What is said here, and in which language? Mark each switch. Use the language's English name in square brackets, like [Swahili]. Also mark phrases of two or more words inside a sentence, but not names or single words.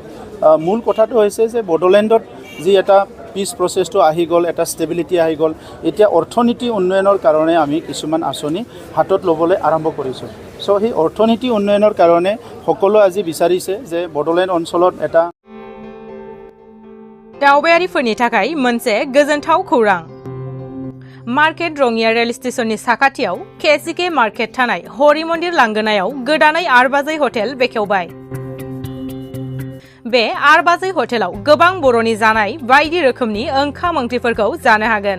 [Assamese] মূল কথাটো হৈছে যে বড়োলেণ্ডত যি এটা [English] peace processটো [Assamese] আহি গ'ল, এটা ষ্টেবিলিটি আহি গ'ল, এতিয়া অৰ্থনীতি উন্নয়নৰ কাৰণে আমি কিছুমান আঁচনি হাতত ল'বলৈ আৰম্ভ কৰিছোঁ। চ' সেই অৰ্থনীতি উন্নয়নৰ কাৰণে সকলোৱে আজি বিচাৰিছে যে বড়োলেণ্ড অঞ্চলত এটা [Bodo] दावबायारिफोरनि थाखाय मोनसे गोजोनथाव खौरां। मार्केट रङिया रेल स्टेशननि साखाथियाव केसिके मार्केट थानाय हरि मन्दिर लांगोनायाव गोदानै आरबाजै हटेल बेखेवबाय। बे आरबाजै हटेलाव गोबां बर'नि जानाय बायदि रोखोमनि ओंखाम ओंख्रिफोरखौ जानो हागोन।